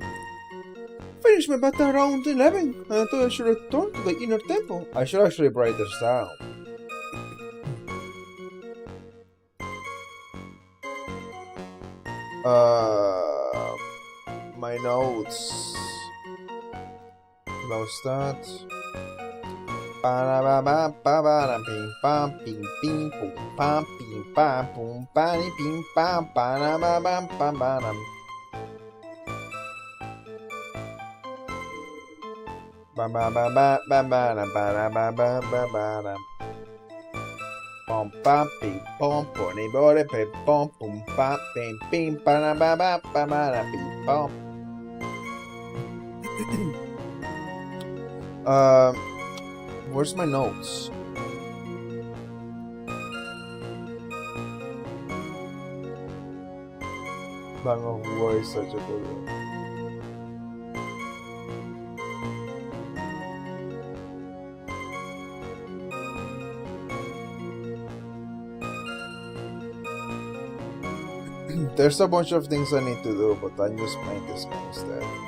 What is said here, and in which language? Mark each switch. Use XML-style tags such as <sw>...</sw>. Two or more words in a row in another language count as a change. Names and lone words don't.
<en>Finish my battle around 11. I thought I should return to the inner temple. I should actually write this down. My notes. Close that. Ba-da-ba-ba, ba-ba-da, bing, bam, bing, bing, boom, bam, bing, bam, boom, bang, bing, bam, ba-da-ba-bam, ba-ba-dam. Ba-ba-ba-ba, ba-ba-dam, ba-da-ba-ba, ba-ba-dam. Bom, bam, bing, bom, boni, bore, pe, bom, boom, bam, bing, bing, ba-da-ba-ba, ba-ba-dam, bing, bom. Where's my notes? Bang of War is such a good one. There's a bunch of things I need to do, but I'm just playing this game instead.</en>